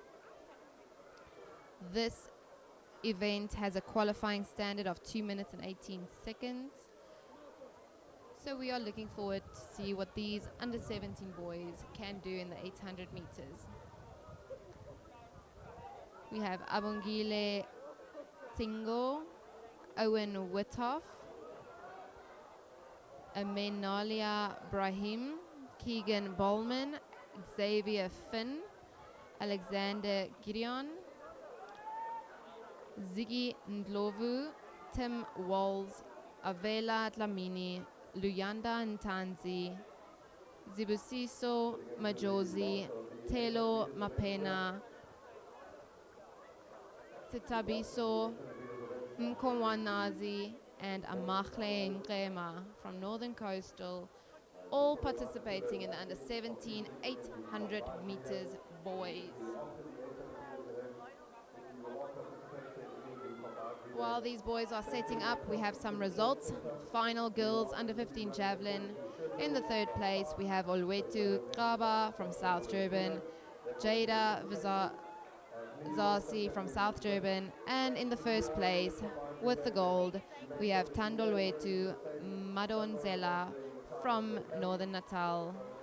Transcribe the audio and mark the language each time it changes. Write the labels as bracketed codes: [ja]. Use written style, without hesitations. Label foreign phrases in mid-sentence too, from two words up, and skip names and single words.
[en] This event has a qualifying standard of 2 minutes and 18 seconds. So we are looking forward to see what these under 17 boys can do in the 800 meters. We have Abongile Tingo, Owen Withoff, Amenalia Brahim, Keegan Bowman, Xavier Finn, Alexander Gideon, Ziggy Ndlovu, Tim Walls, Avela Dlamini, Luyanda Ntanzi, Zibusiso Majozi, Telo Mapena, Sitabiso Mkomwanazi, and Amakle Nkema from Northern Coastal, all participating in the under 17 800 meters boys. While these boys are setting up, we have some results. Final girls under 15 javelin. In the third place, we have Olwetu Kaba from South Durban, Jada Zasi from South Durban, and in the first place, with the gold, we have Tandolwetu Madonzela from Northern Natal.